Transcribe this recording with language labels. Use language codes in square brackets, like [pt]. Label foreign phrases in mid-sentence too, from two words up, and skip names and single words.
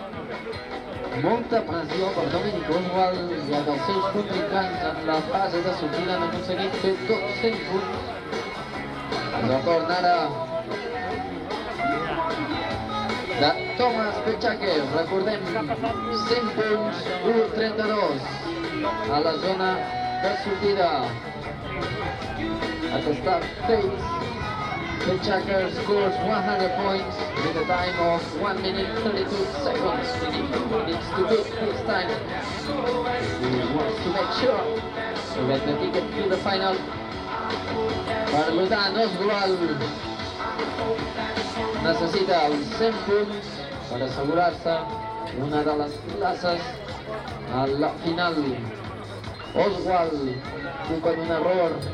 [ca] Molta pressió per Dominic Oswald, ja que els seus contrincants en la fase de sortida han aconseguit fer tots 100 punts. És el torn ara de Thomas Pechaker. Recordem, 100 punts, 1:32 a la zona de sortida. [en] At the start phase, Pechaker scores 100 points with a time of 1 minute 32 seconds. He needs to beat his time. He wants to make sure to get the ticket to the final. [ca] Per tant, Oswald necessita els 100 punts per assegurar-se una de les places a la final. Oswald, culpa d'un error.